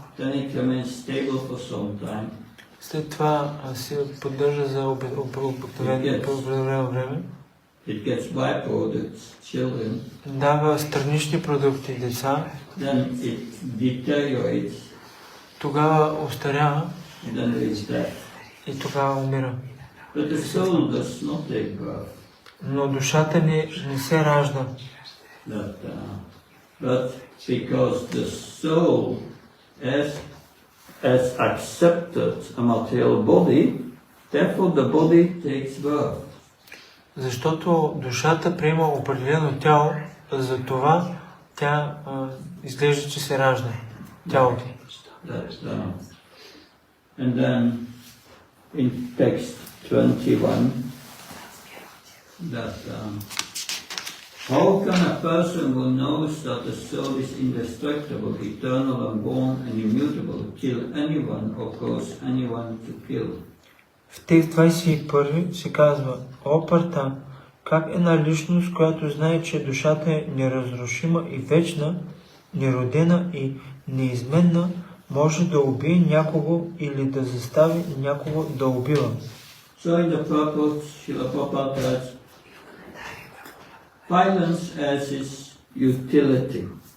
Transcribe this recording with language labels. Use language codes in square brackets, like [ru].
[en] Then it remains stable for some time. [bg] След това се поддържа за обикновено време. [en] It gets byproducts, children. [bg] Дава странични продукти, деца. [en] Then it deteriorates. [bg] Тогава остарява. [en] And then it is dead. [bg] И тогава умира. [en] But the soul does not take birth. [bg] Но душата не се ражда. [en] But because the soul has accepted a material body, therefore the body takes birth. [bg] Защото душата приема определено тяло, за това тя изглежда, че се ражда. Тялото. [en] And then in text 21, that how can a person who knows that the soul is indestructible, eternal, unborn, and immutable kill anyone or cause anyone to kill? [bg] В текст 21 се казва: О, парта, как една личност, която знае, че душата е неразрушима и вечна, неродена и неизменна, може да убие някого или да застави някого да убива. [en] So in the purport, Srila Prabhupada writes, violence as its utility.